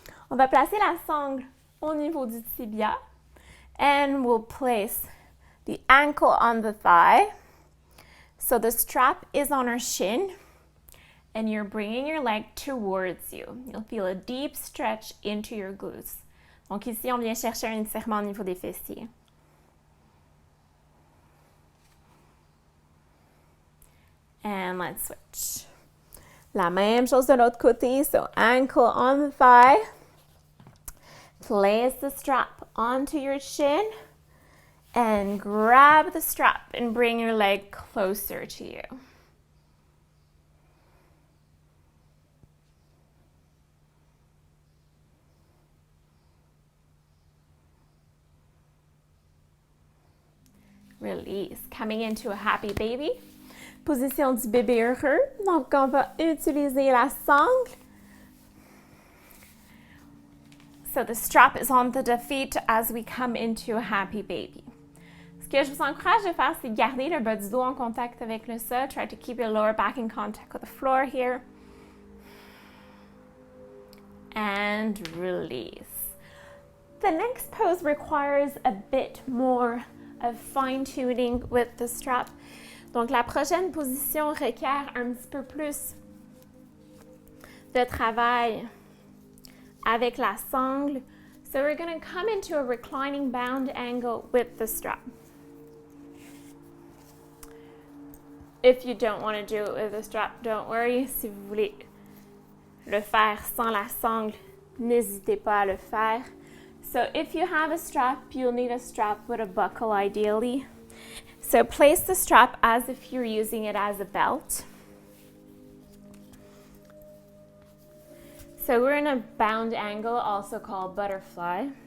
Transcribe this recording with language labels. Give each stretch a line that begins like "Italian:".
French: On va placer la sangle au niveau du tibia.
English: And we'll place the ankle on the thigh. So the strap is on our shin and you're bringing your leg towards you. You'll feel a deep stretch into your glutes.
French: Donc ici, on vient chercher un étirement au niveau des fessiers.
English: And let's switch.
French: La même chose de l'autre côté.
English: So ankle on the thigh. Place the strap onto your shin and grab the strap and bring your leg closer to you. Release. Coming into a happy baby.
French: Position du bébé heureux. Donc, on va utiliser la sangle.
English: So the strap is on the feet as we come into a happy baby.
French: Ce que je vous encourage de faire, c'est garder le bas du dos en contact avec le sol.
English: Try to keep your lower back in contact with the floor here. And release. The next pose requires a bit more of fine-tuning with the strap.
French: Donc, la prochaine position requiert un petit peu plus de travail avec la sangle.
English: So we're going to come into a reclining bound angle with the strap. If you don't want to do it with the strap, don't worry.
French: Si vous voulez le faire sans la sangle, n'hésitez pas à le faire.
English: So if you have a strap, you'll need a strap with a buckle ideally. So place the strap as if you're using it as a belt. So we're in a bound angle, also called butterfly.